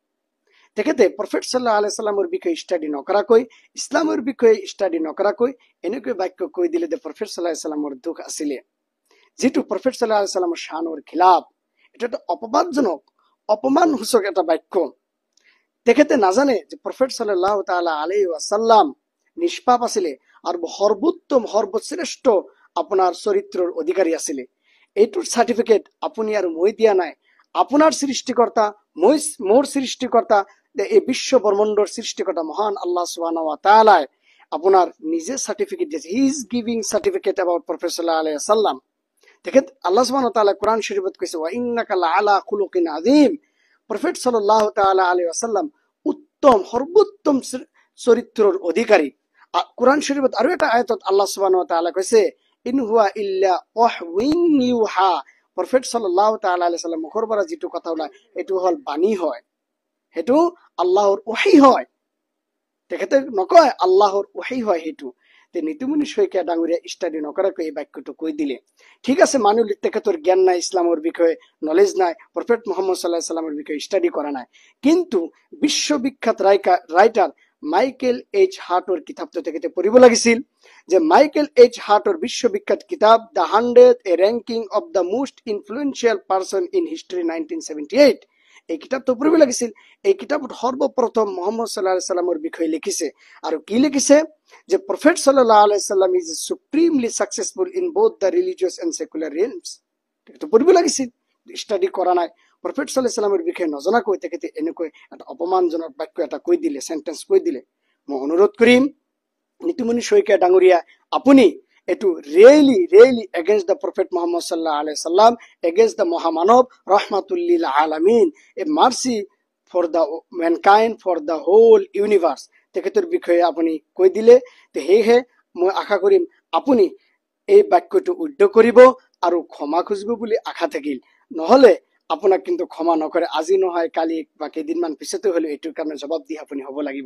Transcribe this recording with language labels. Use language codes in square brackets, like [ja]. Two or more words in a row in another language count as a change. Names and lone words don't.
[as] তেখেতে প্ৰফেট [ar] صلى الله عليه وسلم [as] বিষয়ে ষ্টাডি নকৰাকৈ, ইছলামৰ বিষয়ে ষ্টাডি নকৰাকৈ এনেকৈ বাক্য কৈ দিলে যে প্ৰফেট [ar] صلى الله عليه وسلم [as] দুখ আছিলে, যিটো প্ৰফেট [ar] صلى الله عليه وسلم [as] শানৰ খিলাফ। এটা এটা অপবাদজনক, অপমানসূচক এটা বাক্য। তেখেতে নাজানে যে প্ৰফেট [ar] صلى الله تعالى عليه وسلم [as] নিষ্পাপ আছিলে আৰু সৰ্বোত্তম সৰ্বশ্ৰেষ্ঠ আপোনাৰ চৰিত্ৰৰ অধিকাৰী আছিলে। এইটোৰ চাৰ্টিফিকেট আপুনি আৰু মই দিয়া নাই, আপোনাৰ সৃষ্টিকৰ্তা, মোৰ সৃষ্টিকৰ্তা, এই বিশ্ব ব্ৰহ্মাণ্ডৰ সৃষ্টিকৰ্তা মহান আল্লাহ [ar] سبحانه وتعالى [as] আপোনাৰ নিজে চাৰ্টিফিকেট দিছে। [en] He is giving certificate about Prophet [ar] صلى الله عليه وسلم. [as] তেখেত আল্লাহ [ar] سبحانه وتعالى [as] কোরআন শরীফত কৈছে [ar] وإنك لعلى خلق عظيم. [as] প্রফেট [ar] صلى الله تعالى عليه وسلم [as] উত্তম সর্বোত্তম চরিত্ৰৰ অধিকাৰী। কোরআন শরীফত আৰু এটা আয়াতত আল্লাহ [ar] سبحانه وتعالى [as] কৈছে [ar] إن هو إلا وحي يوحى. [as] প্রফেট [ar] صلى الله تعالى عليه وسلم [as] মুখৰ পৰা যিটো কথা ওলাই এটো হল বাণী হয়, হেতু আল্লাহৰ ওহী হয়। তেখেতে নকয় আল্লাহৰ ওহী হয় হেতু। তে নিতুমণি শইকীয়া ডাঙৰীয়া ষ্টাডি নকৰাকৈ এই বাক্যটো কৈ দিলে। ঠিক আছে, মানিলো তেখেতৰ জ্ঞান নাই, ইছলামৰ বিষয়ে নলেজ নাই, প্ৰফেট মুহাম্মদ [ar] صلى الله عليه وسلم [as] বিষয়ে ষ্টাডি কৰা নাই। কিন্তু বিশ্ববিখ্যাত ৰাইটাৰ মাইকেল এইচ হাৰ্টৰ কিতাপটো তেখেতে পঢ়িব লাগিছিল। যে মাইকেল এইচ হাৰ্টৰ বিশ্ববিখ্যাত কিতাপ দ্য 100 এ ৰেংকিং অফ দ্য মোষ্ট ইনফ্লুৱেঞ্চিয়েল পাৰ্চন ইন হিষ্ট্ৰী 1978, এই কিতাপটো পঢ়িব লাগিছিল। এই কিতাপত সৰ্বপ্ৰথম মুহাম্মদ [ar] صلى الله عليه وسلم [as] বিষয়ে লিখিছে, আৰু কি লিখিছে যে প্ৰফেট [ar] صلى الله عليه وسلم [en] is supremely successful in both the religious and secular realms. [as] তেখেতে পঢ়িব লাগিছিল, ষ্টাডি কৰা নাই। প্ৰফেট [ar] صلى الله عليه وسلم [as] বিষয়ে নজনাকৈ তেখেতে এনেকৈ এটা অপমানজনক বাক্য এটা কৈ দিলে, সেন্টেন্স কৈ দিলে। মই অনুৰোধ কৰিম নিতুমণি শইকীয়া ডাঙৰীয়া, আপুনি এটো [en] really against the Prophet [as] মুহাম্মদ [ar] صلى الله عليه وسلم, [en] against the [as] মহামানৱ [ar] رحمة للعالمين, [en] a mercy for the mankind for the whole universe [as] তেখেতৰ বিষয়ে আপুনি কৈ দিলে। সেয়েহে মই আশা কৰিম আপুনি এই বাক্যটো উদ্ধ কৰিব আৰু ক্ষমা খুজিব বুলি আশা থাকিল। নহলে আপোনাক কিন্তু ক্ষমা নকৰে, আজি নহয় কালি বা কেইদিনমান পিছতে হলেও এইটোৰ কাৰণে জবাব দি আপুনি হ'ব লাগিব।